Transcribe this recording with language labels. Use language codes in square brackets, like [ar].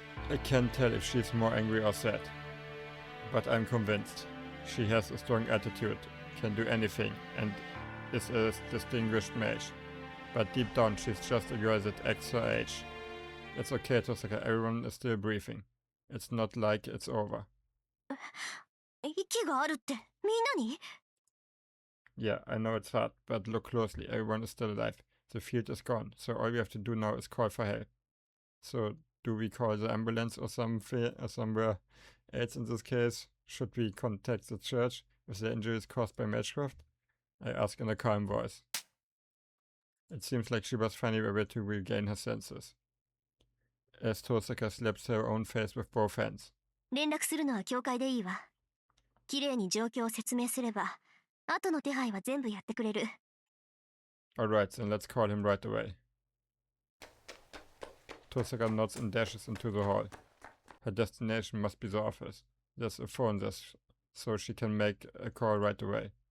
[en] I can't tell if she's more angry or sad, but I'm convinced. She has a strong attitude, can do anything, and is a distinguished mage. But deep down she's just a girl that acts her age. It's okay, Tosaka, everyone is still breathing. It's not like it's over. [ja] 息があるってみんなに [en] Yeah, I know it's hard, but look closely, everyone is still alive. The field is gone, so all we have to do now is call for help. So, do we call the ambulance or somewhere else in this case? Should we contact the church if the injury is caused by Magecraft? I ask in a calm voice. It seems like she was finally able to regain her senses. As Tosaka slaps her own face with both hands. [ja] 連絡するのは教会でいいわ。きれいに状況を説明すれば、後の手配は全部やってくれる。 [en] Alright, then let's call him right away. Tosaka nods and dashes into the hall. Her destination must be the office. There's a phone there, so she can make a call right away.